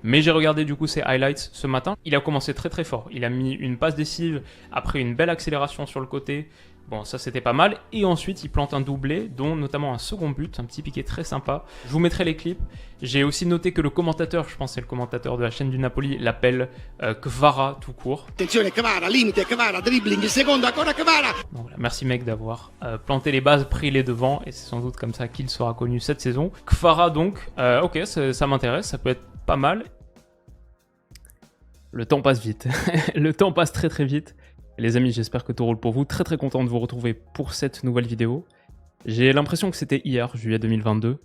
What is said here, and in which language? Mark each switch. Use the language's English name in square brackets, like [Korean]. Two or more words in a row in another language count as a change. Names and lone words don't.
[French] Mais j'ai regardé du coup ses highlights ce matin, il a commencé très très fort, il a mis une passe décisive après une belle accélération sur le côté. Bon, ça c'était pas mal. Et ensuite, il plante un doublé, dont notamment un second but, un petit piqué très sympa. Je vous mettrai les clips. J'ai aussi noté que le commentateur, je pense que c'est le commentateur de la chaîne du Napoli, l'appelle Kvara tout court. [Italian] Attenzione, Kvara, limite, Kvara, dribbling, secondo, ancora Kvara. [French] Donc voilà, merci mec d'avoir planté les bases, pris les devants, et c'est sans doute comme ça qu'il sera connu cette saison. Kvara donc, ok, ça m'intéresse, ça peut être pas mal. Le temps passe vite. Le temps passe très très vite. Les amis, j'espère que tout roule pour vous. Très très content de vous retrouver pour cette nouvelle vidéo. J'ai l'impression que c'était hier, juillet 2022.